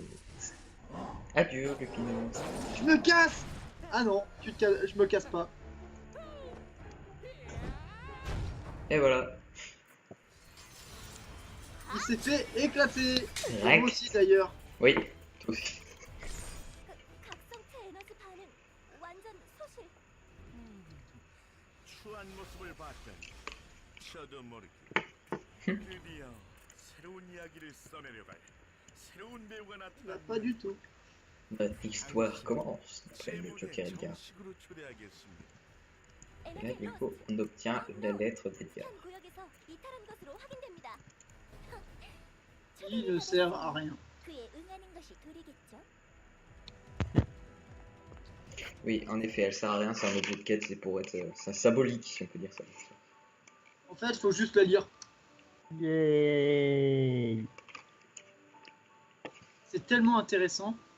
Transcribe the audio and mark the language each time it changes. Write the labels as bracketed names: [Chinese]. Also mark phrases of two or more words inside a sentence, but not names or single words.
[French] Adieu, Lupino. Je me casse. Ah non, tu te casses, je me casse pas. Et voilà. Il s'est fait éclater. Et Rack. moi aussi d'ailleurs. Oui, toi aussi. [Korean] 각성체 에너지 반응 완전 소실. 추한 모습을 봤더니 저도 모르게 드디어 새로운 이야기를 써내려갈 새로운 배우가 [French] Bah, [Korean] 나타났다. [French] pas du tout. Notre histoire commence. Après le Joker Edgar. [Korean] 정식으로 초대하겠습니다. [French] Et là, du coup, on obtient la lettre d'Edgar. [Korean] 한 구역에서 이탈한 것으로 확인됩니다. [French] Il ne sert à rien. [Korean] 그에 응하는 것이 도리겠죠? [French] Oui, en effet, elle sert à rien, c'est un objet de quête, c'est pour être. C'est symbolique, si on peut dire ça. En fait, faut juste la lire. Yay! C'est tellement intéressant.